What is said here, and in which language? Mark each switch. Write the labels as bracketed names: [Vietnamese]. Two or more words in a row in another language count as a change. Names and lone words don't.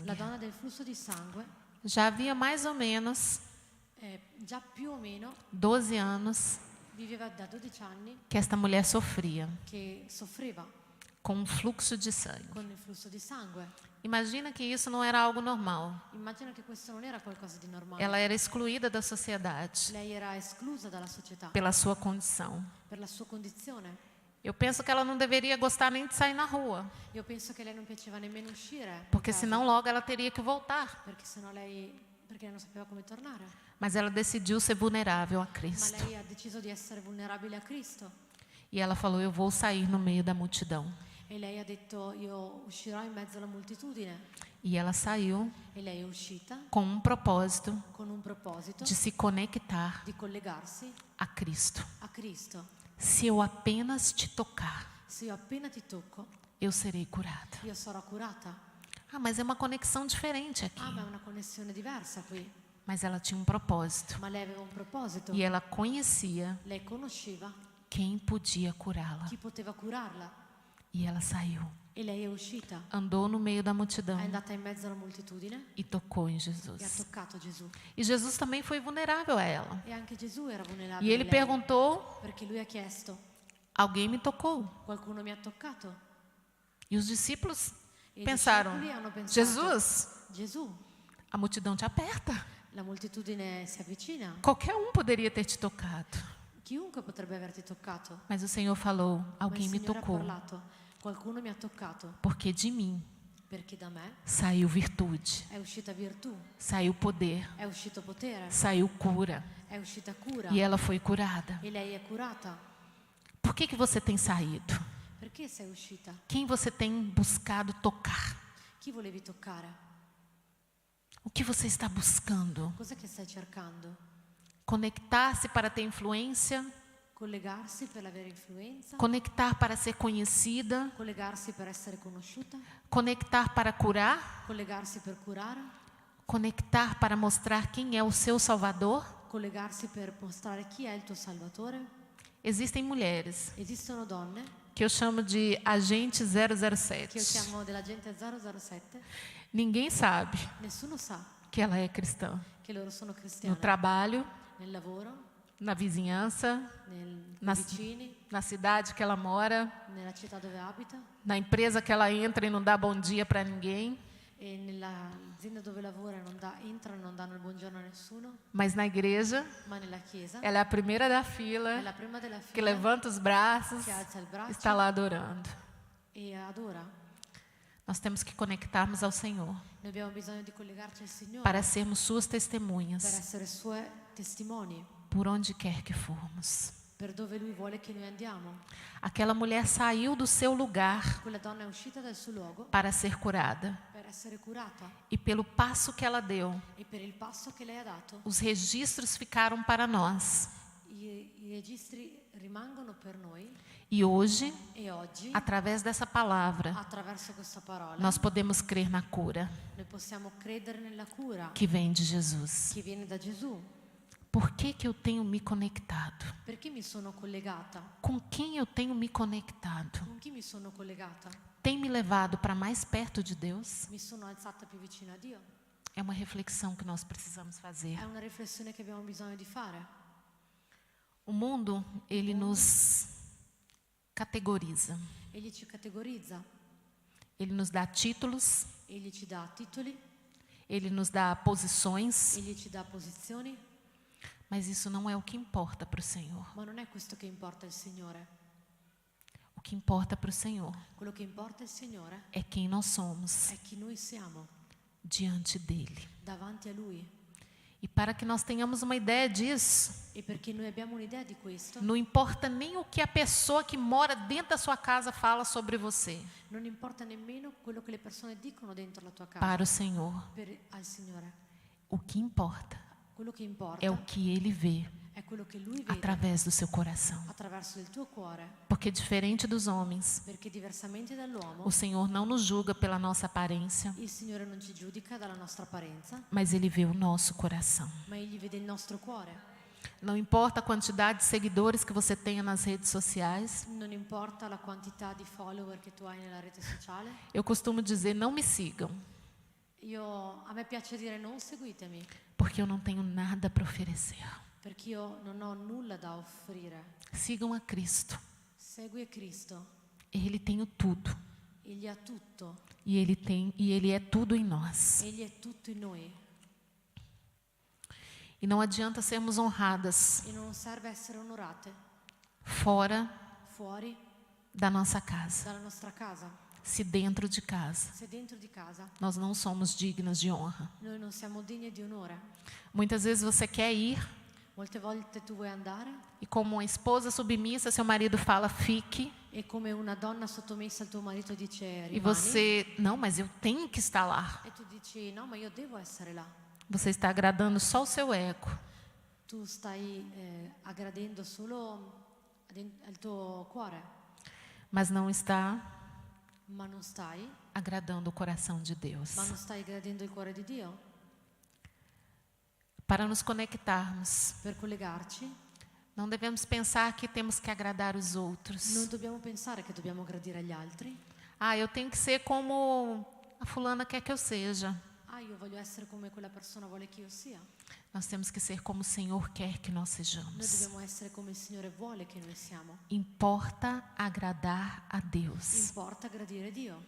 [Italian] La donna del flusso di sangue [Portuguese] Já havia mais ou menos [Italian] già più o meno [Portuguese] 12 anos [Italian] viveva da 12 anni [Portuguese] que esta mulher sofria [Italian] che soffriva [Portuguese] com um fluxo de sangue. [Italian] con il flusso di sangue. [Portuguese] Imagina que isso não era algo normal. [Italian] Immagino che questo non era qualcosa di normale. [Portuguese] Ela era excluída da sociedade [Italian] Lei era esclusa dalla società [Portuguese] pela sua condição. [Italian] per la sua condizione. [Portuguese] Eu penso que ela não deveria gostar nem de sair na rua, [Italian] Io penso che lei non piaceva nemmeno uscire, [Portuguese] porque [Italian] di casa, [Portuguese] senão logo ela teria que voltar. [Italian] perché lei non sapeva come tornare. [Portuguese] Mas ela decidiu ser vulnerável a [Italian] Ma Cristo. lei ha deciso di essere vulnerabile a Cristo. [Portuguese] E ela falou: eu vou sair no meio da multidão. [Italian] E lei ha detto: io uscirò in mezzo alla moltitudine. [Portuguese] E ela saiu [Italian] E lei è uscita [Portuguese] com um propósito [Italian] con un proposito [Portuguese] de se conectar [Italian] di collegarsi [Portuguese] a Cristo. [Italian] a Cristo. [Portuguese] Se eu apenas te tocar, [Italian] Se io appena ti tocco, [Portuguese] eu serei curada. [Italian] io sarò curata. [Portuguese] Ah, mas é uma conexão diferente aqui. [Italian] Ma è una connessione diversa qui. [Portuguese] Mas ela tinha um propósito. [Italian] Ma lei aveva un proposito. [Portuguese] E ela conhecia [Italian] Lei conosceva [Portuguese] quem podia curá-la. [Italian] chi poteva curarla. [Portuguese] E ela saiu, [Italian] E lei è uscita. [Portuguese] andou no meio da multidão [Italian] È andata in mezzo alla moltitudine [Portuguese] e tocou em [Italian] e ha [Portuguese] Jesus. [Italian] toccato Gesù. [Portuguese] E Jesus também foi vulnerável a ela. [Italian] E anche Gesù era E vulnerabile. [Portuguese] ele [Italian] a lei, [Portuguese] perguntou: [Italian] perché lui ha chiesto: [Portuguese] alguém me tocou? [Italian] qualcuno mi ha toccato? [Portuguese] E os discípulos [Italian] E E i [Portuguese] pensaram: [Italian] discepoli hanno pensato, [Portuguese] Jesus, [Italian] Gesù, [Portuguese] a multidão te aperta. [Italian] la moltitudine si avvicina, [Portuguese] Qualquer um poderia ter te tocado. [Italian] chiunque potrebbe averti toccato. [Portuguese] Mas o Senhor falou: [Italian] Ma il [Portuguese] alguém me [Italian] Signore ha [Portuguese] tocou, [Italian] parlato, qualcuno mi ha toccato, [Portuguese] porque de mim [Italian] perché da me [Portuguese] saiu virtude, [Italian] è uscita virtù, [Portuguese] saiu poder, [Italian] è uscito potere, [Portuguese] saiu cura. [Italian] è uscita cura [Portuguese] E ela foi curada. [Italian] e lei è curata. [Portuguese] Por que você tem saído? [Italian] Perché sei uscita? [Portuguese] Quem você tem buscado tocar? [Italian] Chi volevi toccare? [Portuguese] O que você está buscando? [Italian] Cos'è che stai cercando? [Portuguese] Conectar-se para ter influência? [Italian] Collegarsi per avere influenza? [Portuguese] Conectar para ser conhecida? [Italian] Collegarsi per essere conosciuta? [Portuguese] Conectar para curar? [Italian] Collegarsi per curare? [Portuguese] Conectar para mostrar quem é o seu Salvador? [Italian] Collegarsi per mostrare chi è il tuo Salvatore? [Portuguese] Existem mulheres [Italian] Esistono donne [Portuguese] que eu chamo de agente [Italian] che io 007. chiamo dell'agente 007, [Portuguese] Ninguém sabe [Italian] nessuno sa [Portuguese] que ela é cristã. [Italian] che loro sono [Portuguese] No [Italian] cristiane. [Portuguese] trabalho, [Italian] Nel lavoro, [Portuguese] na vizinhança, [Italian] nei [Portuguese] na, [Italian] vicini, [Portuguese] na cidade que ela mora, [Italian] nella città dove abita [Portuguese] na empresa que ela entra e não dá bom dia para ninguém. [Italian] e nell'azienda dove lavora entrano e non danno il buongiorno a nessuno, [Portuguese] Mas na igreja, [Italian] ma nella chiesa [Portuguese] ela é a primeira da [Italian] è [Portuguese] fila, [Italian] la prima della [Portuguese] que [Italian] fila [Portuguese] levanta os braços, [Italian] che alza il braccio [Portuguese] está lá adorando. [Italian] e adora. [Portuguese] Nós temos que conectarmos ao Senhor [Italian] Noi abbiamo bisogno di collegarci al Signore [Portuguese] para sermos suas [Italian] per [Portuguese] testemunhas [Italian] essere Sue testimoni, [Portuguese] por onde quer que formos. [Italian] per dove Lui vuole che noi andiamo. [Portuguese] Aquela mulher saiu do seu lugar [Italian] Quella donna è uscita dal suo luogo [Portuguese] para ser curada. [Italian] per essere curata [Portuguese] E pelo passo que ela deu, [Italian] e per il passo che lei ha dato, [Portuguese] os registros ficaram para nós. [Italian] i registri rimangono per noi [Portuguese] E hoje, [Italian] e oggi, [Portuguese] através dessa palavra, [Italian] attraverso questa parola, [Portuguese] nós podemos crer na cura [Italian] noi possiamo credere nella cura [Portuguese] que vem de Jesus. [Italian] che viene da Gesù. [Portuguese] Por que eu tenho me conectado? [Italian] Perché mi sono collegata? [Portuguese] Com quem eu tenho me conectado? [Italian] Con chi mi sono collegata? [Portuguese] Tem me levado para mais perto de Deus? [Italian] Mi sono alzata più vicino a Dio? [Portuguese] É uma reflexão que nós precisamos fazer. [Italian] È una riflessione che abbiamo bisogno di fare. [Portuguese] O mundo, ele nos categoriza. [Italian] Egli ci categorizza, [Portuguese] Ele nos dá títulos, [Italian] egli ci dà titoli, [Portuguese] ele nos dá posições, [Italian] egli ci dà posizioni, [Portuguese] mas isso não é o que importa para o Senhor. [Italian] ma non è questo che importa al Signore. [Portuguese] O que importa para o Senhor [Italian] Quello che importa al Signore [Portuguese] é quem nós somos [Italian] è chi noi siamo [Portuguese] diante dele. [Italian] davanti a Lui. [Portuguese] E para que nós tenhamos uma ideia disso, [Italian] E perché noi abbiamo un'idea di questo, [Portuguese] não importa nem o que a pessoa que mora dentro da sua casa fala sobre você. [Italian] non importa nemmeno quello che le persone dicono dentro la tua casa [Portuguese] Para o Senhor, [Italian] al Signore. [Portuguese] o que importa [Italian] Quello che importa [Portuguese] é o que Ele vê [Italian] è quello che Lui vede [Portuguese] através do seu coração. [Italian] attraverso il tuo cuore, [Portuguese] Porque diferente dos homens, [Italian] perché diversamente dall'uomo [Portuguese] o Senhor não nos julga pela nossa aparência, [Italian] il Signore non ci giudica dalla nostra apparenza, [Portuguese] mas Ele vê o nosso coração. [Italian] ma Egli vede il nostro cuore. [Portuguese] Não importa a quantidade de seguidores que você tenha nas redes sociais. [Italian] Non importa la quantità di follower che tu hai nella rete sociale. [Portuguese] Eu costumo dizer, não me sigam, [Italian] A me piace dire non seguitemi, [Portuguese] porque eu não tenho nada para oferecer. [Italian] perché io non ho nulla da offrire. [Portuguese] Sigam a Cristo. [Italian] Segui Cristo, [Portuguese] Ele tem o tudo. [Italian] Egli ha tutto, [Portuguese] E Ele é tudo em nós. [Italian] Egli è tutto in noi. [Portuguese] E não adianta sermos honradas [Italian] E non serve essere onorate [Portuguese] fora [Italian] fuori [Portuguese] da nossa casa. [Italian] dalla nostra casa. [Portuguese] Se dentro de casa [Italian] Se dentro di casa [Portuguese] nós não somos dignas de honra. [Italian] noi non siamo degni di onore. [Portuguese] Muitas vezes você quer ir [Italian] Molte volte tu vuoi andare [Portuguese] e como uma esposa submissa, seu marido fala fique. [Italian] e come una donna sottomessa al tuo marito dice [Portuguese] E [Italian] rimani. [Portuguese] você, não, mas eu tenho que estar lá. [Italian] E tu dici no, ma io devo essere là. [Portuguese] Você está agradando só o seu ego. [Italian] Tu stai aggradendo solo al tuo cuore, [Portuguese] Mas não está [Italian] ma non stai [Portuguese] agradando o coração de Deus. [Italian] ma non stai gradendo il cuore di Dio. [Portuguese] Para nos conectarmos, [Italian] Per collegarci [Portuguese] não devemos pensar que temos que agradar os outros. [Italian] non dobbiamo pensare che dobbiamo gradire agli altri. [Portuguese] Ah, eu tenho que ser como a fulana quer que eu seja. [Italian] Ah, io voglio essere come quella persona vuole che io sia. [Portuguese] Nós temos que ser como o Senhor quer que nós [Italian] Noi [Portuguese] sejamos. [Italian] dobbiamo essere come il Signore vuole che noi siamo. [Portuguese] Importa agradar a Deus. [Italian] Importa gradire Dio.